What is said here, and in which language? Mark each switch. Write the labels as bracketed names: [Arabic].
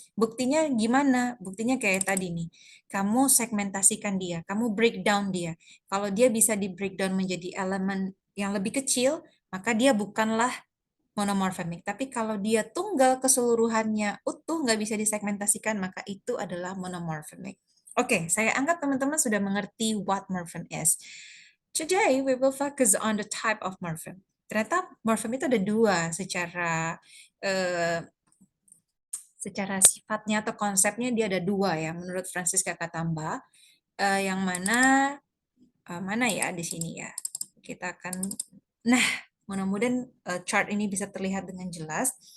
[Indonesian] Buktinya gimana? Buktinya kayak tadi nih. Kamu segmentasikan dia, kamu breakdown dia. Kalau dia bisa di breakdown menjadi elemen yang lebih kecil, maka dia bukanlah monomorphemic. Tapi kalau dia tunggal keseluruhannya utuh, nggak bisa disegmentasikan, maka itu adalah monomorphemic. Oke, saya anggap teman-teman sudah mengerti [English] what morpheme is. Today, we will focus on the type of morpheme. [Indonesian] Ternyata morpheme itu ada dua eh, secara sifatnya atau konsepnya dia ada dua ya, menurut Francisca Katamba. Yang mana ya di sini ya. Kita akan, nah mudah-mudahan chart ini bisa terlihat dengan jelas.